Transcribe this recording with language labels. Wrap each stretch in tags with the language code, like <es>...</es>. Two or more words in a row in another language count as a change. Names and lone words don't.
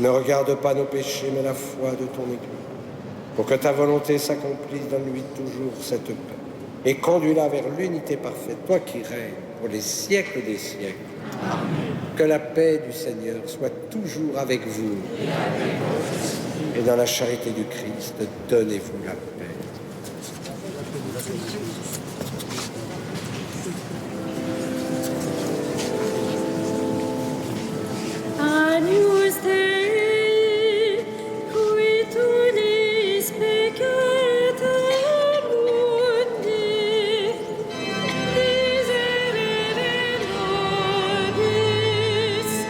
<fr>Ne regarde pas nos péchés, mais la foi de ton Église. Pour que ta volonté s'accomplisse, donne-lui toujours cette paix. Et conduis-la vers l'unité parfaite, toi qui règnes pour les siècles des siècles. Amen. Que la paix du Seigneur soit toujours avec vous. Et dans la charité du Christ, donnez-vous la paix.</fr> <la>Agnus Dei, qui tulis peccata mundi, miserere nobis.</la>